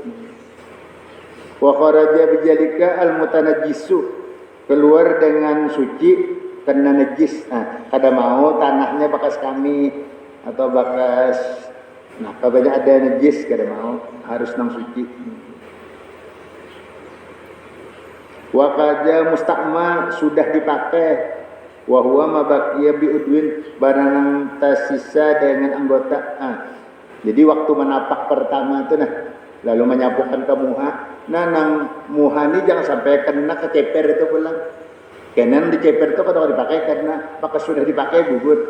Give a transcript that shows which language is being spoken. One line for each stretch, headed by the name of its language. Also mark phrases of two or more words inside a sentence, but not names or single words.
Arabic: وخرج بذلك المتنجس,
Banjar: keluar dengan suci karena najis. Nah, kada mau tanahnya bekas kami atau bekas apabila ada najis kada mau, harus nang suci.
Arabic: وكذا المستعمل,
Banjar: sudah dipakai.
Arabic: وهو ما بقي بعضو,
Banjar: barang tersisa dengan anggota. Jadi waktu menapak pertama itu nah, lalu menyapukan ke muha. Nah, nang muha ini jangan sampai kena ke ceper itu pulang. Karena di ceper itu kalau dipakai karena maka sudah dipakai gugur.